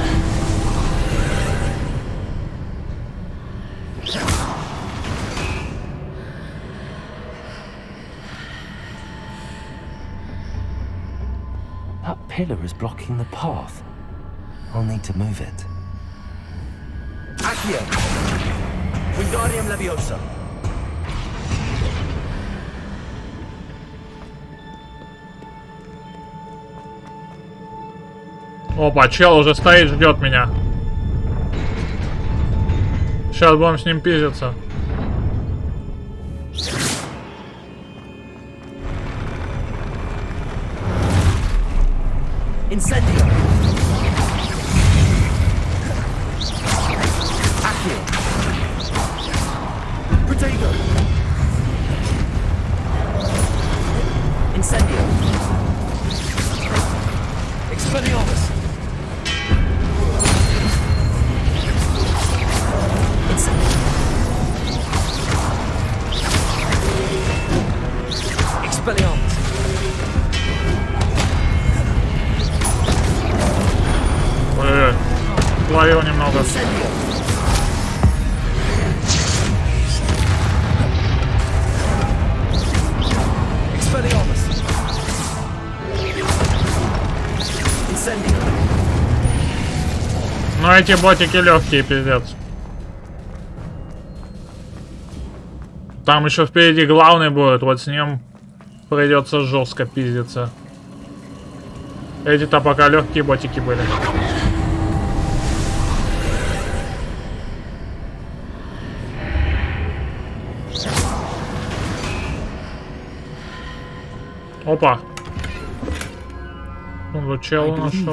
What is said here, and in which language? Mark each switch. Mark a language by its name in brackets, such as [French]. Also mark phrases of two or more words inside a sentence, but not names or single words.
[English] That pillar is blocking the path. I'll need to move it. Accio. Wingardium Leviosa. [Russian] Опа, чел уже стоит, ждет меня. Сейчас будем с ним пиздиться. [English] Incendio. Accio. Protego. Incendio. Expelliarmus. Expelliarmus. [Russian] Ой-ой-ой. Словил немного. [English] Expelliarmus. Incendio. [Russian] Но эти ботики легкие, пиздец. Там еще впереди главный будет, вот с ним придется жестко пиздиться. Эти-то пока легкие ботики были. Опа. Ну, чел нашел.